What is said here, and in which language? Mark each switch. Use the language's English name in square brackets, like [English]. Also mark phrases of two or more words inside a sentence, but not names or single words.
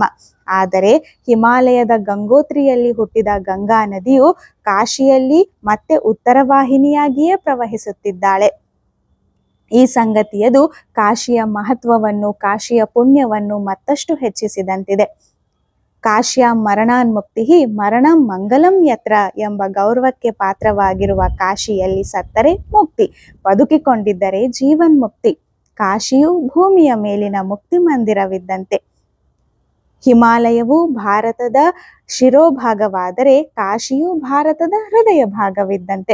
[Kannada] ಆದರೆ ಹಿಮಾಲಯದ ಗಂಗೋತ್ರಿಯಲ್ಲಿ ಹುಟ್ಟಿದ ಗಂಗಾ ನದಿಯು ಕಾಶಿಯಲ್ಲಿ ಮತ್ತೆ ಉತ್ತರ ವಾಹಿನಿಯಾಗಿಯೇ ಪ್ರವಹಿಸುತ್ತಿದ್ದಾಳೆ. ಈ ಸಂಗತಿಯದು ಕಾಶಿಯ ಮಹತ್ವವನ್ನು, ಕಾಶಿಯ ಪುಣ್ಯವನ್ನು ಮತ್ತಷ್ಟು ಹೆಚ್ಚಿಸಿದಂತಿದೆ. [Sanskrit] ಕಾಶ್ಯಾಂ ಮರಣಾನ್ಮುಕ್ತಿ ಮರಣಂ ಮಂಗಲಂ ಯತ್ರ [Kannada] ಎಂಬ ಗೌರವಕ್ಕೆ ಪಾತ್ರವಾಗಿರುವ ಕಾಶಿಯಲ್ಲಿ ಸತ್ತರೆ ಮುಕ್ತಿ, ಬದುಕಿಕೊಂಡಿದ್ದರೆ ಜೀವನ್ಮುಕ್ತಿ. ಕಾಶಿಯು ಭೂಮಿಯ ಮೇಲಿನ ಮುಕ್ತಿ ಮಂದಿರವಿದ್ದಂತೆ. ಹಿಮಾಲಯವು ಭಾರತದ ಶಿರೋಭಾಗವಾದರೆ ಕಾಶಿಯು ಭಾರತದ ಹೃದಯ ಭಾಗವಿದ್ದಂತೆ.